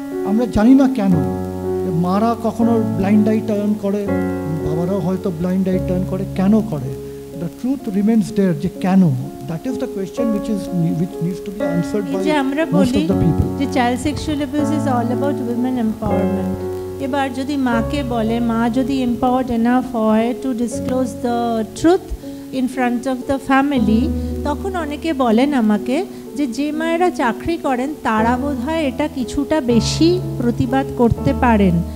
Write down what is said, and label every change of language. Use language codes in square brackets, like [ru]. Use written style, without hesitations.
[bn] আমরা জানি না কেন মারা কখনো ব্লাইন্ড আই টার্ন করে, বাবারাও হয়তো ব্লাইন্ড আই টার্ন করে, কেন করে? [en] The truth remains there, [bn] যে কেন? [en] That is the question which needs to be answered by most of the people. [bn] যে [en] child sexual abuse is all about women empowerment. [bn] এবার যদি মাকে বলে, মা যদি [en] empowered enough [bn] হয় [en] to disclose the truth in front of the family, [bn] তখন অনেকে বলেন আমাকে যে মায়েরা চাকরি করেন তারা বোধহয় এটা কিছুটা বেশি প্রতিবাদ করতে পারেন,